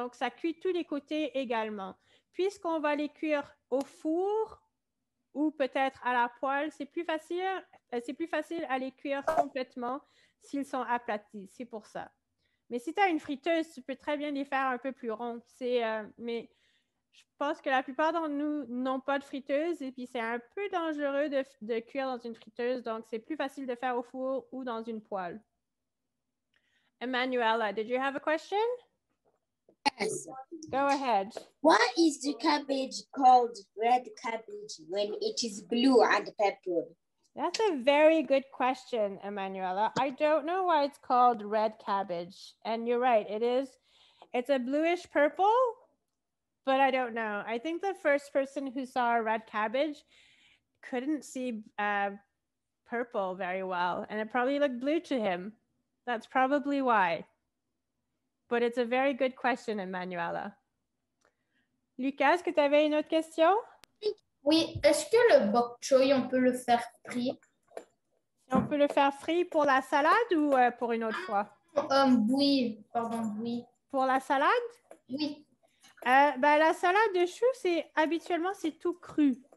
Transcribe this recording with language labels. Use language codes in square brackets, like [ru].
[fr] Donc, ça cuit tous les côtés également. Puisqu'on va les cuire au four ou peut-être à la poêle, c'est plus facile à les cuire complètement s'ils sont aplatis. C'est pour ça. Mais si tu as une friteuse, tu peux très bien les faire un peu plus ronds. Mais je pense que la plupart d'entre nous n'ont pas de friteuse et puis c'est un peu dangereux de cuire dans une friteuse. Donc, c'est plus facile de faire au four ou dans une poêle. [en] Emanuela, did you have a question? Yes. Go ahead. Why is the cabbage called red cabbage when it is blue and purple? That's a very good question, Emanuela. I don't know why it's called red cabbage. And you're right, it's a bluish purple, but I don't know. I think the first person who saw a red cabbage couldn't see purple very well, and it probably looked blue to him. That's probably why. But it's a very good question, Emanuela. [fr] Lucas, est-ce que tu avais une autre question? Oui, est-ce que le bok choy, on peut le faire frit? On peut le faire frit pour la salade ou pour une autre fois? Oui, pardon, oui. Pour la salade? Oui. Ben, la salade de choux, habituellement, c'est tout cru.